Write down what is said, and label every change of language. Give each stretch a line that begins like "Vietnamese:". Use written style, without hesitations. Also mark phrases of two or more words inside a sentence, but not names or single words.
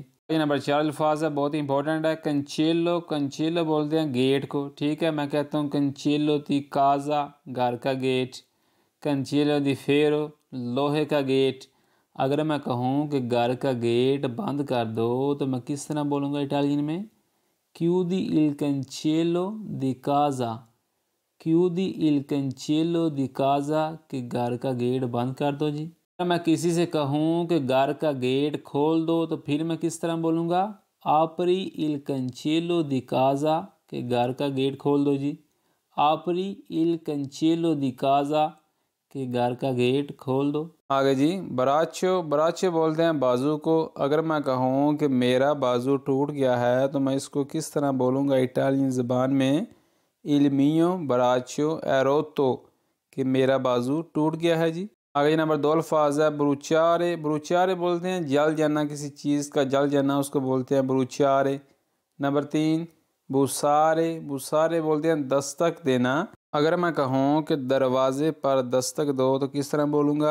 Urdu: یہ نمبر 4 الفاظ ہے، بہت ہی امپورٹنٹ ہے۔ کنچیلو، کنچیلو بولتے ہیں گیٹ کو. ٹھیک ہے، میں کہتا ہوں
Italian: cancello di casa,
Urdu: گھر کا گیٹ.
Italian: cancello di ferro,
Urdu: لوہے کا گیٹ۔ اگر میں کہوں کہ گھر کا گیٹ بند کر دو تو میں کس طرح بولوں گا اٹالین میں?
Italian: chiudi il cancello di casa, chiudi il cancello di casa,
Urdu: کہ گھر کا گیٹ بند کر دو جی. اگر میں کسی سے کہوں کہ گھر کا گیٹ کھول دو تو پھر میں کس طرح بولوں گا?
Italian: apri il cancello di casa,
Urdu: کہ گھر کا گیٹ کھول دو جی.
Italian: apri il cancello di casa,
Urdu: کہ گھر کا گیٹ کھول دو. آگے جی براچو، براچو بولتے ہیں بازو کو. اگر میں کہوں کہ میرا بازو ٹوٹ گیا ہے تو میں اس کو کس طرح بولوں گا اٹالین زبان میں?
Italian: il mio braccio è rotto,
Urdu: کہ میرا بازو ٹوٹ گیا ہے جی. آگے نمبر 2 الفاظ ہے بروچارے، بروچارے بولتے ہیں جل جانا، کسی چیز کا جل جانا اس کو بولتے ہیں بروچارے. نمبر 3 بوسارے، بوسارے بولتے ہیں دستک دینا. اگر میں کہوں کہ دروازے پر دستک دو تو کس طرح بولوں گا?